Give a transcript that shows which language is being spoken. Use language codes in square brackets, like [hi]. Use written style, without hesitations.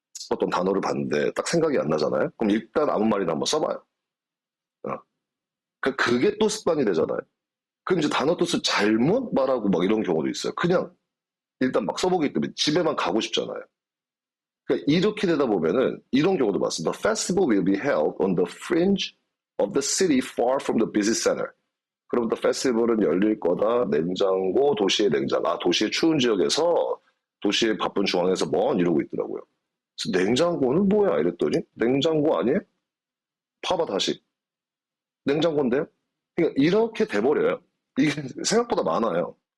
[ko] 어떤 단어를 봤는데 딱 생각이 안 나잖아요. 그럼 일단 아무 말이나 한번 써봐요. 어. 그게 또 습관이 되잖아요. 그럼 이제 단어 뜻을 잘못 말하고 막 이런 경우도 있어요. 그냥 일단 막 써보기 때문에 집에만 가고 싶잖아요. 그러니까 이렇게 되다 보면은 이런 경우도 봤어요. [en] The festival will be held on the fringe of the city far from the busy center. [ko] 그럼 [en] the festival [ko] 은 열릴 거다. 냉장고, 도시의 냉장고. 도시의 추운 지역에서 도시의 바쁜 중앙에서 먼 이러고 있더라고요. 냉장고는 뭐야? 이랬더니 냉장고 아니에요? 봐봐 다시. 냉장고인데요? 그러니까 이렇게 돼버려요. 이게 생각보다 많아요.